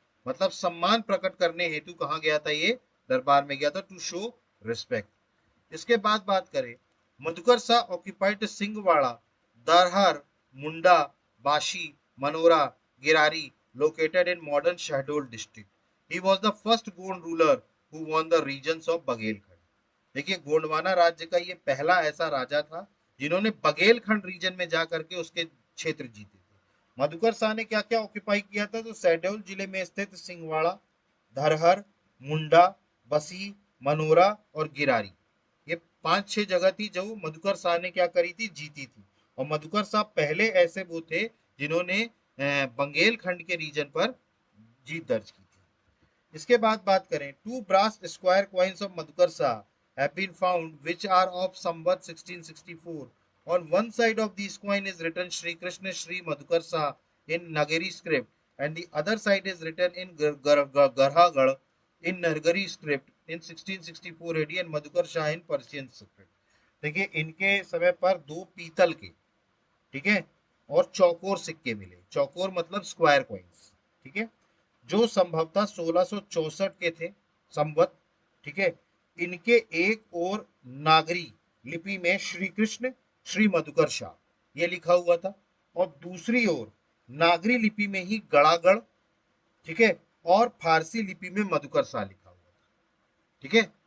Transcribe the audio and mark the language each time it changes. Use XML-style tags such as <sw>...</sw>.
<hi>मतलब सम्मान प्रकट करने हेतु कहाँ गया था? ये दरबार में गया था,</hi> <en>To show respect.</en> <hi>इसके बाद बात करें,</hi> <en>Madhukar Shah occupied Singhwara, Darhar, Munda, Bashi, Manora, Girari located in modern Shahdol district. He was the first Gond ruler who won the regions of Baghelkhand.</en> <hi>देखिए, गोंडवाना राज्य का ये पहला ऐसा राजा था जिन्होंने बघेलखंड रीजन में जाकर के उसके क्षेत्र जीते थे। मधुकर शाह ने क्या क्या ऑक्यूपाई किया था? तो शहडोल जिले में स्थित सिंहवाड़ा, धरहर, मुंडा, बसी, मनोरा और गिरारी, ये 5-6 जगह थी जो मधुकर शाह ने क्या करी थी? जीती थी। और मधुकर शाह पहले ऐसे वो थे जिन्होंने बंगेलखंड के रीजन पर जीत दर्ज की थी। इसके बाद बात करें,</hi> <en>2 brass square coins of Madhukar Shah have been found which are of Samvat 1664. On one side of this coin is written Shri Krishna Shri Madhukar Shah in Nagari script and the other side is written in Garhagad in Nagari script in 1664 AD and Madhukar Shah in Persian script.</en> <hi>देखिए, इनके समय पर दो पीतल के, ठीक है, और चौकोर सिक्के मिले। चौकोर मतलब स्क्वायर कॉइन्स, ठीक है, जो संभवतः 1664 के थे संवत, ठीक है। इनके एक और नागरी लिपि में श्री कृष्ण श्री मधुकर शाह ये लिखा हुआ था, और दूसरी ओर नागरी लिपि में ही गड़ागढ़, ठीक है, और फारसी लिपि में मधुकर शाह लिखा हुआ था, ठीक है।</hi>